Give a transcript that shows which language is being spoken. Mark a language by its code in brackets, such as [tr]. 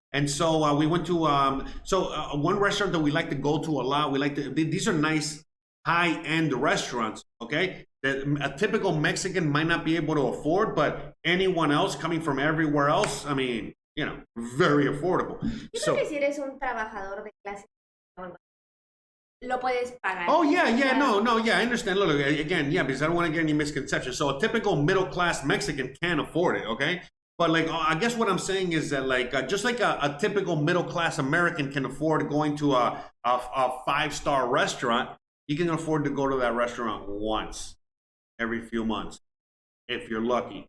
[en] And so we went to, one restaurant that we like to go to a lot. These are nice high-end restaurants, okay? That a typical Mexican might not be able to afford, but anyone else coming from everywhere else, I mean, you know, very affordable. [es] Yo creo que si eres un trabajador de clase lo puedes pagar. [en] Oh yeah, I understand. Look, again, yeah, because I don't want to get any misconceptions. So a typical middle-class Mexican can afford it, okay? But like, I guess what I'm saying is that like, just like a typical middle-class American can afford going to a 5-star restaurant, you can afford to go to that restaurant once every few months if you're lucky.